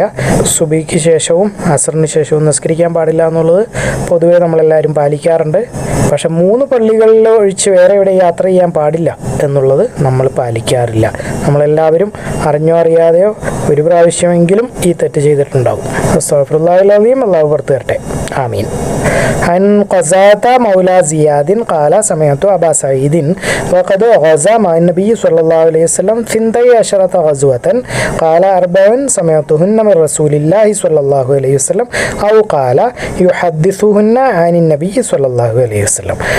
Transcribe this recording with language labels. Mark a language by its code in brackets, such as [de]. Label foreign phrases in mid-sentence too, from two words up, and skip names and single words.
[ml] സുബഹിക്ക് ശേഷവും അസറിന് ശേഷവും നിസ്കരിക്കാൻ പാടില്ല എന്നുള്ളത് പൊതുവേ നമ്മളെല്ലാവരും പാലിക്കാറുണ്ട്. പക്ഷെ 3 പള്ളികളിൽ ഒഴിച്ച് വേറെ എവിടെ യാത്ര ചെയ്യാൻ പാടില്ല എന്നുള്ളത് നമ്മൾ പാലിക്കാറില്ല. നമ്മളെല്ലാവരും അറിഞ്ഞോ അറിയാതെയോ ഒരു പ്രാവശ്യമെങ്കിലും ഈ തെറ്റ് ചെയ്തിട്ടുണ്ടാവും. [ar] أستغفر الله العليم. [ml] അല്ലാഹു പുറത്തു തരട്ടെ. ആമീൻ. [ar] عن قزاة مولى زياد قال سمعت أبا سعيد وقد غزا مع النبي صلى الله عليه وسلم 12 غزوة قال 4 سمعتهن من رسول الله صلى الله عليه وسلم أو قال يحدثهن عن النبي صلى الله عليه وسلم